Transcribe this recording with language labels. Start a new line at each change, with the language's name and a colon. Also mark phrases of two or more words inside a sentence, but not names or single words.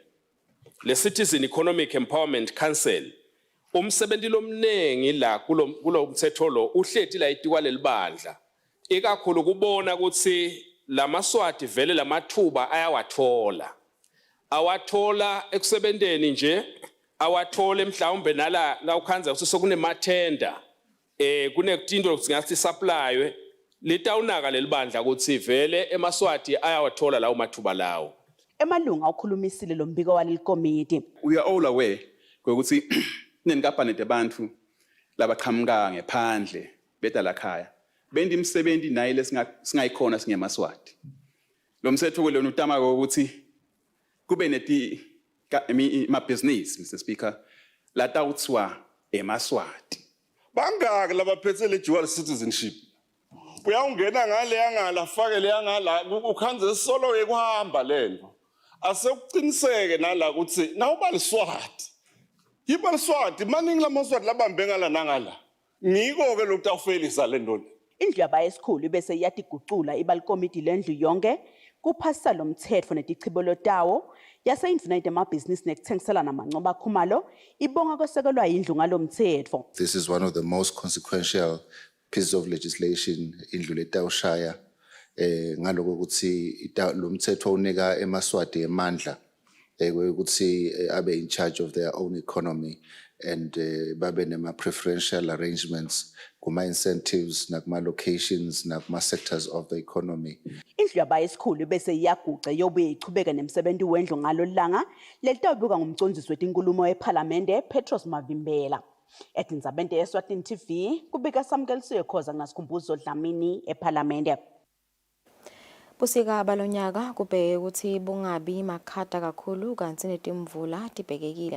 Swati: Le Citizen Economic Empowerment Council umsebenzi lomnengi la kulo mthetho lo uhleti la itikwa lelibandla ikakhulu kubona ukuthi lamaswati vele lamathuba awathola ekusebenteni nje awathole mhlawumbe la ukhanza ukuthi sokunemathenda kunekutinto singathi supply litawunaka lelibandla ukuthi vele emaswati ayawathola lawo mathuba lawo. Emalunga ukhulumisile lo mbiko waleli komiti.
English: We are all aware
Swati: ukuthi nenkampani debantu labaqhamuka ngephandle bedala khaya bendi imisebenzi nayo lesingayikhona singemaswati. Lo mthetho lo utama ukuthi kube neti ma business
English: Mr Speaker
Swati: lata utswa emaswati. Bangaka labaphethe le
English: dual citizenship.
Swati: Uyawungena ngale yangala fake le yangala ukhanze solo ekuhamba lento. Asekuqiniseke nala ukuthi nawuba liswati. Yiba liswati maningi lamaswati labambe ngala nangala. Ngiko ke lokhu awufelisa le nto. Indlu yabayesikhulu bese iyatigucula ibalikomiti lendlu yonke kuphasa lo mthetho netichibolo tawo yase Infinite Business nekuthengiselana amancoba khumalo ibonga kwesekelwa indlu ngalo mthetho.
English: This is one of the most consequential pieces of legislation
Swati: indlu letawushaya ngaloko ukuthi lo mthetho unika emaswati emandla ukuthi
English: abe in charge of their own economy and
Swati: babe nema
English: preferential arrangements
Swati: kuma incentives nakuma locations nakuma
English: sectors of the economy.
Swati: Indlu yabayesikhulu bese iyaguca yobuye ichubeka nemsebenzi wendlu ngalo langa lelitawubuka ngumcondzisi wetinkulumo eParliamente Petros Mavimbela. Etinzabente Eswatini TV kubika samkelisiwe khoza ngasikhumbuzo Dlamini eParliamente. Busika balonyaka kubheke ukuthi bungabi makhata kakhulu kanti netimvula tibhekekile.